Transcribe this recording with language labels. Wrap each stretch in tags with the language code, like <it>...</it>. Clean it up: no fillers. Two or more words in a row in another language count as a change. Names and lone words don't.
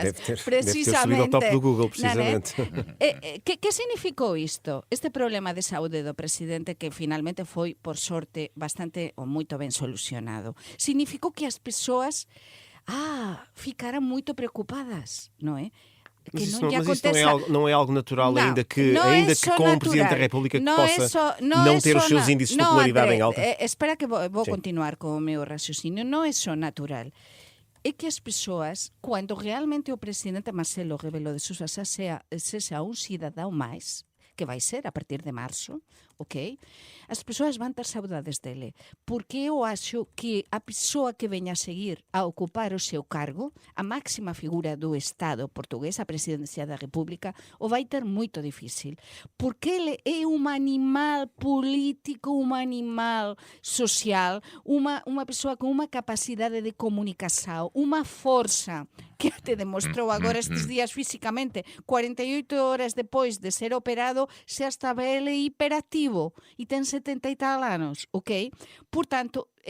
<pt>Deve ter subido ao top do Google, precisamente. Que significou isto?</pt> <gl>Este problema de saúde do presidente, que finalmente foi, por sorte, bastante ou moito ben solucionado, significou que as persoas ficaram moito preocupadas, non é?</gl> <pt>Mas isso não é algo natural, não, ainda que com um Presidente da República que possa não ter os seus índices de popularidade em alta? Espera que vou continuar com o meu raciocínio. Não é só natural. É que as pessoas, quando realmente o Presidente Marcelo Rebelo de Sousa seja un cidadão máis, que vai ser a partir de março, ok?</pt> <gl>As persoas van ter saudades dele, porque eu acho que a pessoa que venha a seguir a ocupar o seu cargo, a máxima figura do Estado portugués, a Presidencia da República, o vai ter moito difícil, porque ele é un animal político, un animal social, unha persoa con unha capacidade de comunicación, unha forza que te demostrou agora estes días físicamente, 48 horas depois de ser operado, se hasta ele hiperactivo e ten 70 e tal anos, ok?</gl>